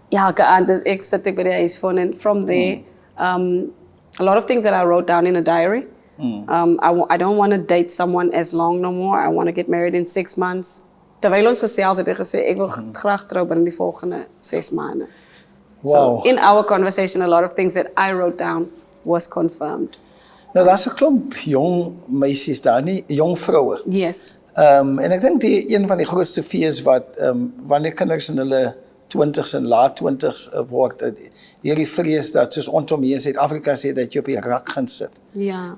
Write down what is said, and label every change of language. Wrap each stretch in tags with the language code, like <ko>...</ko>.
<af>Elke aand is ek sit by die huisfoon en</af> <en>from there, a lot of things that I wrote down in a diary. I don't want to date someone as long no more. I want to get married in 6 months.</en> <af>Terwyl ons gesels het, ek gesê ek wil graag trou binne die volgende 6 maande.</af> <en>Wow. So in our conversation, a lot of things that I wrote down was confirmed.</en> <af>Nou, daar's 'n klomp jong meisies daar, nie jong vroue.</af> <en>Yes.</en> <af>En ek dink een van die grootste fees wat wanneer kinders in hulle 20s en laat 20s word, hierdie vrees dat soos rondom hier in Suid-Afrika sê dat jy op die rak gaan sit. Ja.</af>